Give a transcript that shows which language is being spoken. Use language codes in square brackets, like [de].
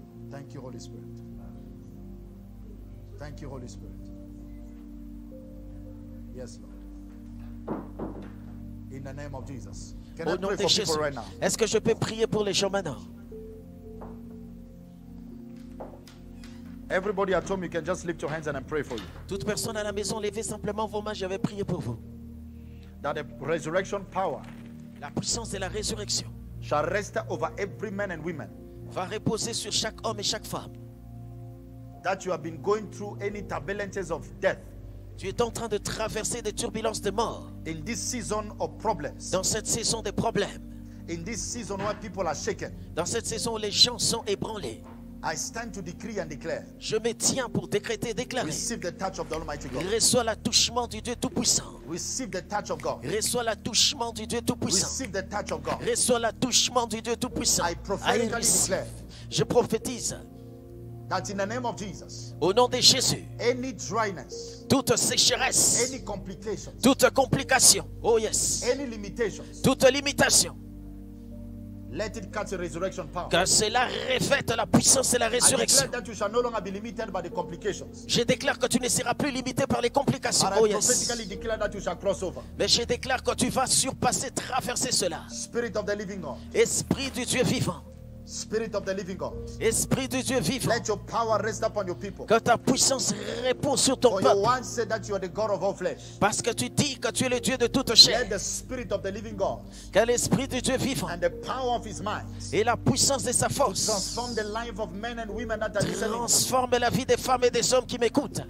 [en] Thank you, Holy Spirit. Thank you, Holy Spirit. Yes, Lord. In the name of Jesus. Can I [fr] Au nom [en] pray [fr] de [en] for [fr] Jésus. [en] people right now? [fr] Est-ce que je peux prier pour les gens maintenant? [en] Everybody at home, you can just lift your hands and I pray for you. [fr] Toute personne à la maison, levez simplement vos mains, je vais prier pour vous. [en] That the resurrection power [fr] La puissance de la résurrection [en] shall rest over every man and woman. [fr] va reposer sur chaque homme et chaque femme. [en] That you have been going through any turbulences of death [fr] Tu es en train de traverser des turbulences de mort [en] in this season of problems. [fr] dans cette saison des problèmes, [en] In this season where people are shaken. [fr] dans cette saison où les gens sont ébranlés. [en] I stand to decree and declare. [fr] Je me tiens pour décréter, déclarer. [en] Receive the touch of the Almighty God. [fr] Reçois l'attouchement du Dieu Tout-Puissant. [en] Receive the touch of God. [fr] Reçois l'attouchement du Dieu Tout-Puissant. [en] Receive the touch of God. [fr] Reçois l'attouchement du Dieu Tout-Puissant. [en] I prophetically Receive. declare [fr] Je prophétise [en] that in the name of Jesus, [fr] au nom de Jésus, [en] any dryness, [fr] toute sécheresse, [en] any complications, [fr] toute complication, [en] oh yes, any limitations, [fr] toute limitation, [en] let it catch a resurrection power. [fr] que cela revête la puissance et la [en] I declare [fr] résurrection. [en] that you shall no longer be limited by the complications. [fr] Je déclare que tu ne seras plus limité par les complications, [en] But oh I yes. prophetically declare that you shall cross over. [fr] Mais je déclare que tu vas surpasser, traverser cela. [en] Spirit of the living God. [fr] Esprit du Dieu vivant, [en] Spirit of the living God. [fr] Esprit du Dieu vivant, [en] Let your power rest upon your people. [fr] que ta puissance repose sur ton [en] For you [fr] peuple. [en] once said that you are the God of all flesh. [fr] Parce que tu dis que tu es le Dieu de toute chair, [en] Let the spirit of the living God [fr] que l'Esprit du Dieu vivant [en] and the power of his mind [fr] et la puissance de sa force [en] transform the life of men and women that are listening. [fr] transforme la vie des femmes et des hommes qui m'écoutent.